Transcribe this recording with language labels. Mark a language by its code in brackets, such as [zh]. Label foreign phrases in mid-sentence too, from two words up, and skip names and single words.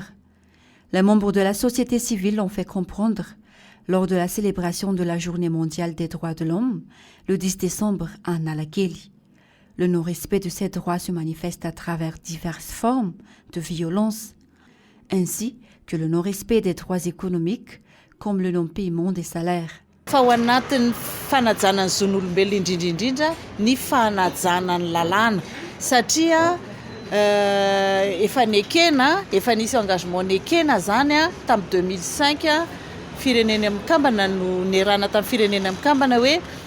[fr] Les membres de la société civile ont fait comprendre lors de la célébration de la Journée mondiale des droits de l'homme, le 10 décembre à Nalakeli. Le non-respect de ces droits se manifeste à travers diverses formes de violence, ainsi que le non-respect des droits économiques, comme le non-paiement des salaires. [mg] Fa ao anatin'ny fanajana ny zon'olombelona indrindrindrindra ny fanajana ny lalàna satria efa nekena efa nisy engagement nekena zany a tamin'ny 2005 firenena mikambana no nerana tamin'ny firenena mikambana hoe